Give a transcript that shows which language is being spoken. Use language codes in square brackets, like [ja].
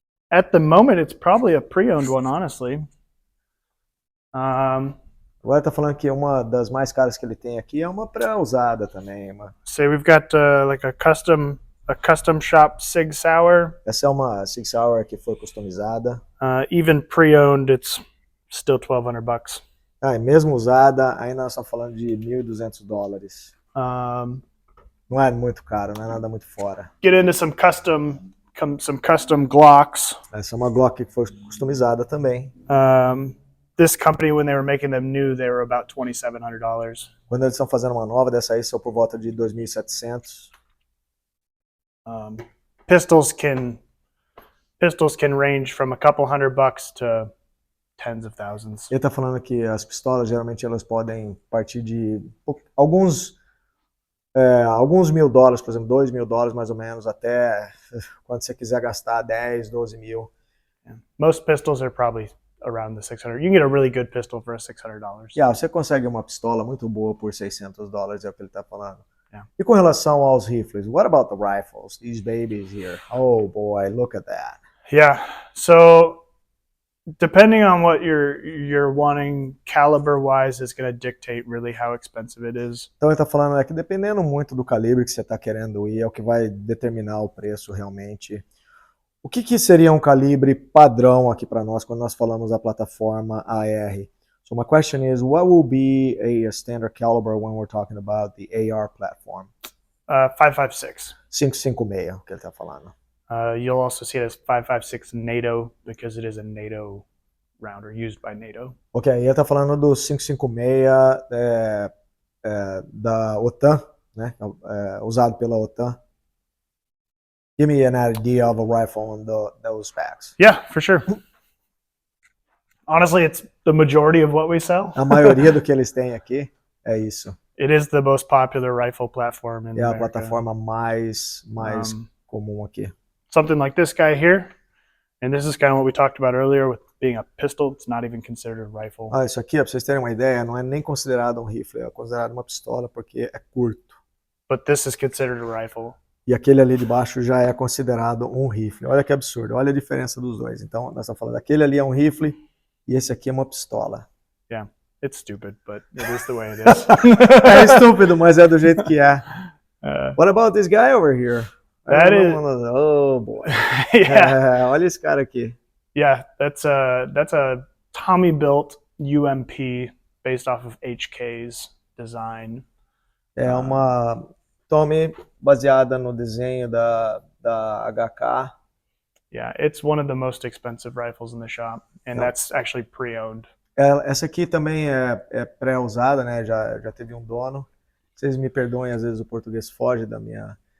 [en] At the moment, it's probably a pre-owned one, honestly. [pt] Agora tá falando que uma das mais caras que ele tem aqui é uma pré-usada também. [en] Say we've got like a custom shop Sig Sauer. [pt] Essa é uma Sig Sauer que foi customizada. [en] Even pre-owned, it's still $1,200. [pt] E mesmo usada, ainda nós estamos falando de $1.200. Não é muito caro, não é nada muito fora. [en] Get into some custom Glocks. [pt] Essa é uma Glock que foi customizada também. [en] This company, when they were making them new, they were about $2,700. [pt] Quando eles estão fazendo uma nova, dessa aí são por volta de $2.700. [en] Pistols can range from a couple $100 to tens of thousands. [pt] Ele está falando que as pistolas geralmente elas podem partir de alguns $1.000, por exemplo, $2.000 mais ou menos, até quando você quiser gastar 10, 12 mil. [en] Yeah. Most pistols are probably around the 600. You can get a really good pistol for $600. [pt] Você consegue uma pistola muito boa por $600, é o que ele está falando. [en] Yeah. [pt] E com relação aos rifles, [en] what about the rifles? These babies here. Oh boy, look at that. Yeah. So depending on what you're wanting, caliber-wise, is going to dictate really how expensive it is. [pt] Então ele está falando que dependendo muito do calibre que você está querendo ir, é o que vai determinar o preço realmente. O que seria um calibre padrão aqui para nós quando nós falamos da plataforma AR? [en] So my question is, what will be a standard caliber when we're talking about the AR platform? 5.56. [pt] 5.56, que ele está falando. [en] You'll also see it as 5.56 NATO because it is a NATO round or used by NATO. [pt] Ok, ele está falando do 5.56 da OTAN, né? Usado pela OTAN. [en] Give me an idea of a rifle on those specs. Yeah, for sure. Honestly, it's the majority of what we sell. [pt] A maioria do que eles têm aqui é isso. [en] It is the most popular rifle platform in America. [pt] É a plataforma mais comum aqui. [en] Something like this guy here, and this is kind of what we talked about earlier with being a pistol. It's not even considered a rifle. [pt] Isso aqui, para vocês terem uma ideia, não é nem considerado um rifle, é considerado uma pistola porque é curto. [en] But this is considered a rifle. [pt] E aquele ali de baixo já é considerado um rifle. Olha que absurdo, olha a diferença dos dois. Então, nós estamos falando, aquele ali é um rifle e esse aqui é uma pistola. [en] Yeah, it's stupid, but it is the way it is. [pt] É estúpido, mas é do jeito que é. [en] What about this guy over here? That is... Oh boy. Yeah. [pt] Olha esse cara aqui. [en] Yeah, that's a Tommy built UMP based off of HK's design. [pt] É uma Tommy baseada no desenho da HK. [en] Yeah, it's one of the most expensive rifles in the shop, and that's actually pre-owned. [pt] Essa aqui também é pré-usada, né? Já teve um dono. Vocês me perdoem, às vezes o português foge da minha...